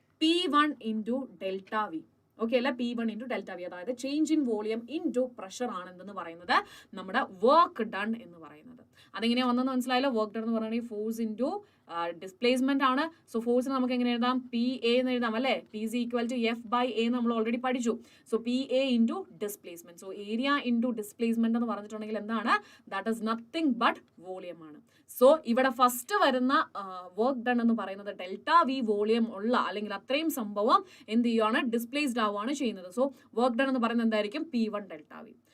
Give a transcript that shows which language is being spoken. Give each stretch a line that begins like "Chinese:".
Malayalam: P1 into delta V. Okay അല്ലെ? P1 into delta V, അതായത് change in volume into pressure ആണ് എന്തെന്ന് പറയുന്നത് നമ്മുടെ വർക്ക് ഡൺ എന്ന് പറയുന്നത്. അതെങ്ങനെയാണ് വന്നെന്ന് മനസ്സിലായല്ലോ? വർക്ക് ഡൺ എന്ന് പറയുന്നത് ഫോഴ്സ് ഇൻറ്റു ഡിസ്പ്ലേസ്മെന്റ് ആണ്. സോ ഫോഴ്സിന് നമുക്ക് എങ്ങനെ എഴുതാം? PA എന്ന് എഴുതാം അല്ലേ?
English: P is equal to F/A
Malayalam: നമ്മൾ ഓൾറെഡി പഠിച്ചു. So PA into displacement. So area into displacement എന്ന് പറഞ്ഞിട്ടുണ്ടെങ്കിൽ എന്താണ്?
English: that is nothing but volume
Malayalam: ആണ്. സോ ഇവിടെ ഫസ്റ്റ് വരുന്ന വർക്ക് ഡൺ എന്ന് പറയുന്നത് ഡെൽറ്റ വി വോളിയം ഉള്ള അല്ലെങ്കിൽ അത്രയും സംഭവം എന്ത് ചെയ്യുവാണ്? ഡിസ്പ്ലേസ്ഡ് ആവുകയാണ് ചെയ്യുന്നത്. സോ വർക്ക് ഡൺ എന്ന് പറയുന്നത് എന്തായിരിക്കും? P1 delta V.